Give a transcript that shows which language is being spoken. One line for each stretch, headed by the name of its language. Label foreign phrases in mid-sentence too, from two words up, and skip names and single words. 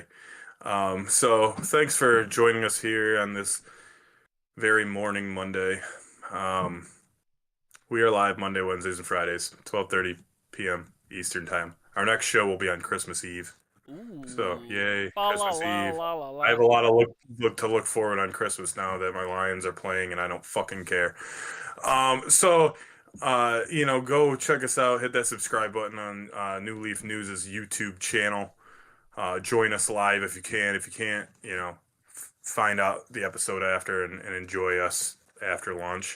English: So thanks for joining us here on this very morning Monday. We are live Monday, Wednesdays, and Fridays, 12:30 p.m. Eastern Time. Our next show will be on Christmas Eve. So, Ooh. yay, La la Christmas la Eve. la la la. I have a lot of to look forward on Christmas now that my Lions are playing and I don't fucking care. Go check us out. Hit that subscribe button on New Leaf News' YouTube channel. Join us live if you can. If you can't, find out the episode after and enjoy us after lunch.